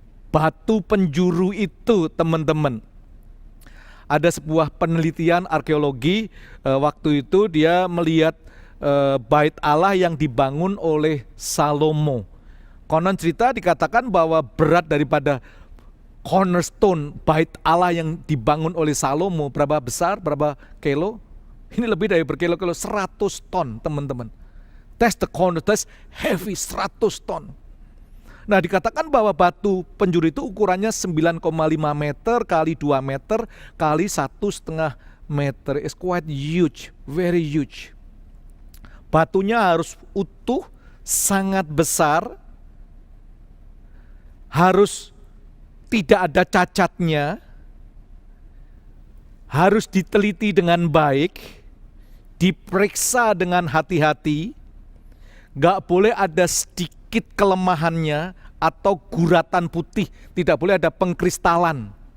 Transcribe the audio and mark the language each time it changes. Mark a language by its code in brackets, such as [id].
[id] Batu penjuru itu, teman-teman. Ada sebuah penelitian arkeologi, waktu itu dia melihat bait Allah yang dibangun oleh Salomo. Konon cerita dikatakan bahwa berat daripada cornerstone bait Allah yang dibangun oleh Salomo berapa besar, berapa kilo? Ini lebih dari berkilo-kilo, 100 ton, teman-teman. [en] That's the corner, that's heavy, 100 ton. [id] Nah, dikatakan bahwa batu penjuru itu ukurannya 9,5 meter kali 2 meter kali 1,5 meter. [en] It's quite huge, very huge. [id] Batunya harus utuh, sangat besar, harus tidak ada cacatnya, harus diteliti dengan baik, diperiksa dengan hati-hati, gak boleh ada sedikit kelemahannya atau guratan putih, tidak boleh ada pengkristalan.